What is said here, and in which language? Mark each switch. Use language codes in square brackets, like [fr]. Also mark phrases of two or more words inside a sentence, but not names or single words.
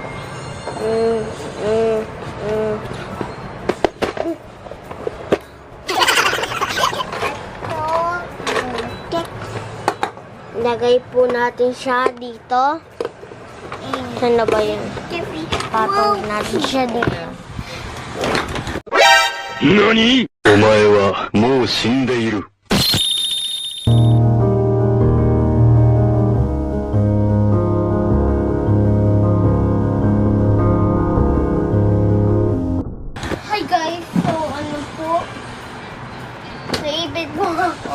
[tl] Lagay po natin siya dito. Saan na ba yan? Patong natin siya dito. [ja] 何お前はもう死んでいる。 [en] Hi guys! [tl] So ano po? Naibig po ako.